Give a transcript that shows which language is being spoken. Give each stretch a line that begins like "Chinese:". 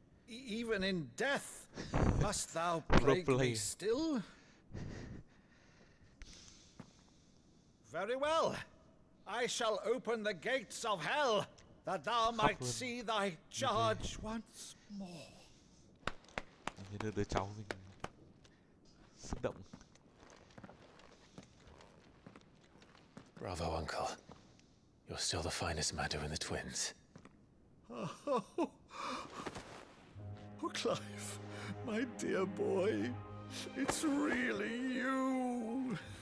English: Even in death, must thou plague me still? Very well. I shall open the gates of hell, that thou might see thy charge once more.
Vietnamese: Như đứa cháu mình xúc động.
English: Bravo, Uncle. You're still the finest Madu in the twins. Oh, Clive, my dear boy, it's really you.